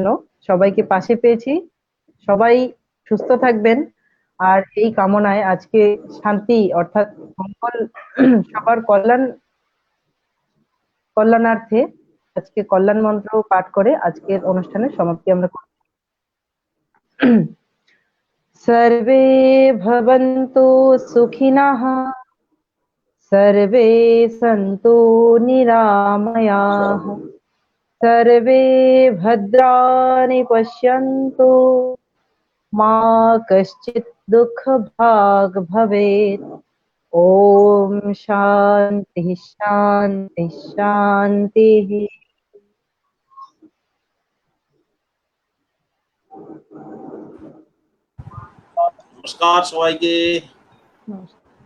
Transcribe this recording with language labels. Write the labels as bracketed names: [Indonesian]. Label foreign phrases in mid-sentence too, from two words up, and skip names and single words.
[Bangla] সবাইকে পাশে পেয়েছি। সবাই সুস্থ থাকবেন, আর এই কামনায় আজকে শান্তি অর্থাৎ মঙ্গল, সবার কল্যাণার্থে আজকে কল্যাণ মন্ত্র পাঠ করে আজকের অনুষ্ঠানের সমাপ্তি আমরা করব। [Sanskrit] सर्वे भवन्तु सुखिनः, सर्वे सन्तु निरामयाः, सर्वे भद्राणि पश्यन्तु, मा कश्चित् दुःखभाग् भवेत्। ॐ शान्तिः शान्तिः शान्तिः। [Bangla] নমস্কার সবাইকে। নমস্কার।